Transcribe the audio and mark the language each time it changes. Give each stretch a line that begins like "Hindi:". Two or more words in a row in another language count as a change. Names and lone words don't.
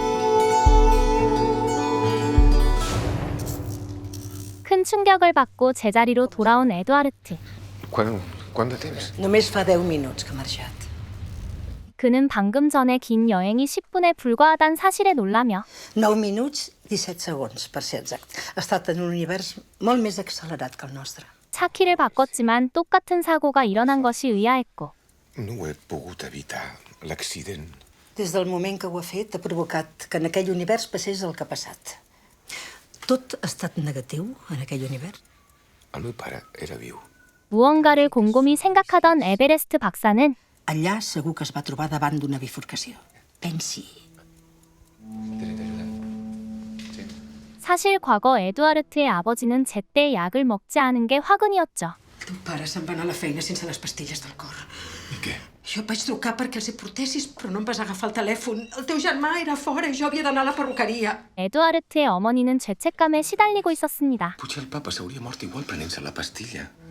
Korean: 큰 충격을 받고 제자리로 돌아온 에드와르트.
Catalan: Quant de temps? Només fa 10 minuts que ha marxat.
Korean: 그는 방금 전에 긴 여행이 10분에 불과하단 사실에 놀라며
Catalan: 9 minuts, 17 segons, per ser exacte. Ha estat en un univers molt més accelerat que el nostre.
Korean: 차 키를 바꿨지만 똑같은 사고가 일어난 것이 의아했고
Catalan: No ho he pogut evitar, l'accident. Des del moment que ho ha fet, ha provocat que en aquell univers passés el que ha passat. Tot ha estat negatiu en aquell univers? El meu pare era viu.
Korean: 무언가를 곰곰이 생각하던 에베레스트 박사는
Catalan: Allà segur que es va trobar davant d'una bifurcació. Pensi.
Korean: 사실 과거 에드와르트의 아버지는 제때 약을 먹지 않은 게 화근이었죠.
Catalan: Teu pare se'n va anar a la feina sense les pastilles del cor. I què? Jo et vaig trucar perquè els hi portessis, però no em vas agafar el telèfon. El teu germà era fora i jo havia d'anar a la perruqueria.
Korean: 에드와르트의 어머니는 죄책감에 시달리고 있었습니다.
Catalan: Potser el papa s'hauria mort igual prenent-se la pastilla.